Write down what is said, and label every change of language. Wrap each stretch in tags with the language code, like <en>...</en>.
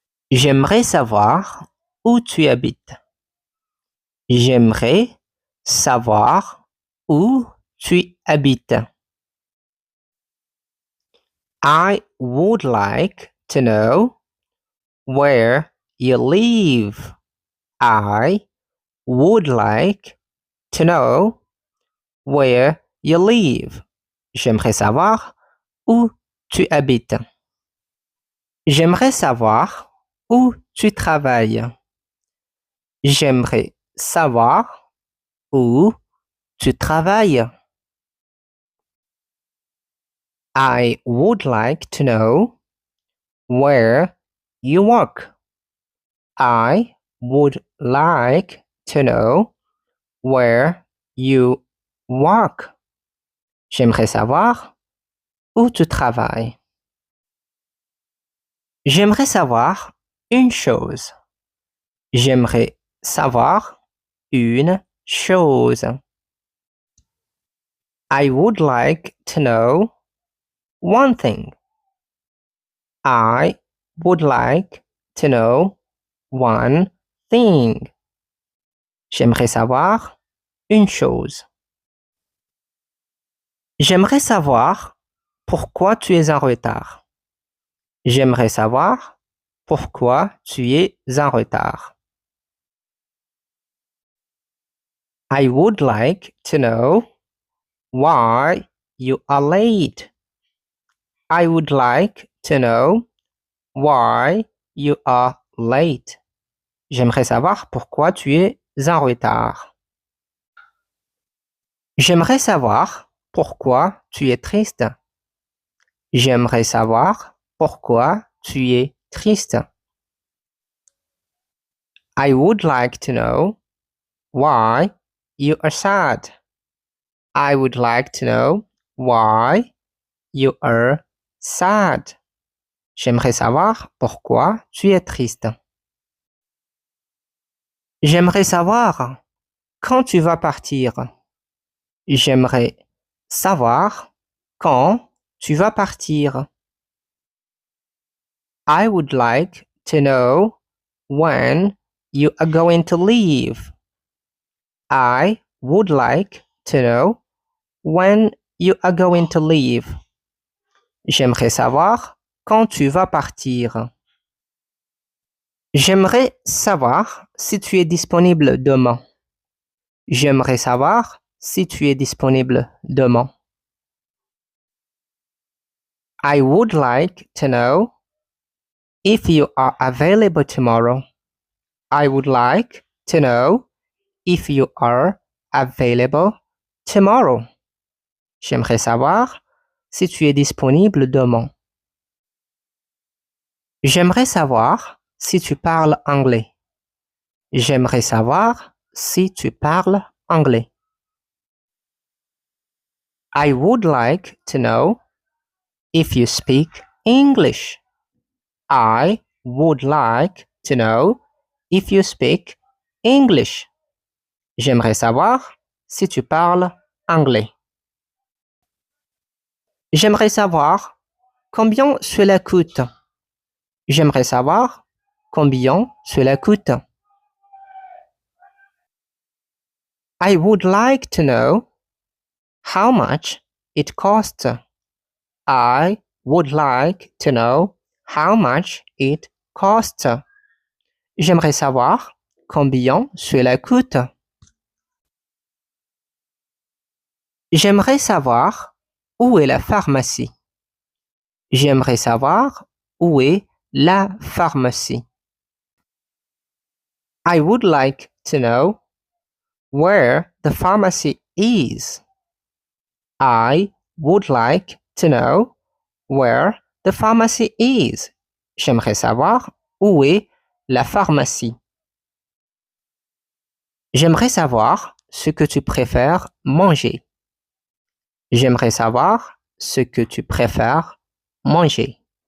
<fr>J'aimerais savoir où tu habites. J'aimerais savoir où tu habites.</fr> <en>I would like to know where you live. I would like to know where you live.</en> <fr>J'aimerais savoir où tu habites. J'aimerais savoir où tu travailles. J'aimerais savoir où tu travailles.</fr> <en>I would like to know where you work. I would like to know where you work.</en> <fr>J'aimerais savoir où tu travailles. J'aimerais savoir une chose. J'aimerais savoir une chose.</fr> <en>I would like to know one thing. I would like to know one thing.</en> <fr>J'aimerais savoir une chose. J'aimerais savoir pourquoi tu es en retard. J'aimerais savoir pourquoi tu es en retard.</fr> <en>I would like to know why you are late. I would like to know why you are late.</en> <fr>J'aimerais savoir pourquoi tu es en retard. J'aimerais savoir pourquoi tu es triste. J'aimerais savoir pourquoi tu es triste.</fr> <en>I would like to know why you are sad. I would like to know why you are sad.</en> <fr>J'aimerais savoir pourquoi tu es triste. J'aimerais savoir quand tu vas partir. J'aimerais savoir quand tu vas partir.</fr> <en>I would like to know when you are going to leave. I would like to know when you are going to leave.</en> <fr>J'aimerais savoir quand tu vas partir. J'aimerais savoir si tu es disponible demain. J'aimerais savoir si tu es disponible demain.</fr> <en>I would like to know if you are available tomorrow. I would like to know if you are available tomorrow.</en> <fr>J'aimerais savoir si tu es disponible demain. J'aimerais savoir si tu parles anglais. J'aimerais savoir si tu parles anglais.</fr> <en>I would like to know if you speak English. I would like to know if you speak English.</en> <fr>J'aimerais savoir si tu parles anglais. J'aimerais savoir combien cela coûte. J'aimerais savoir combien cela coûte.</fr> <en>I would like to know how much it costs. I would like to know how much it costs.</en> <fr>J'aimerais savoir combien cela coûte. J'aimerais savoir où est la pharmacie. J'aimerais savoir où est la pharmacie.</fr> <en>I would like to know where the pharmacy is. I would like to know where the pharmacy is.</en> <fr>J'aimerais savoir où est la pharmacie. J'aimerais savoir ce que tu préfères manger. J'aimerais savoir ce que tu préfères manger.</fr>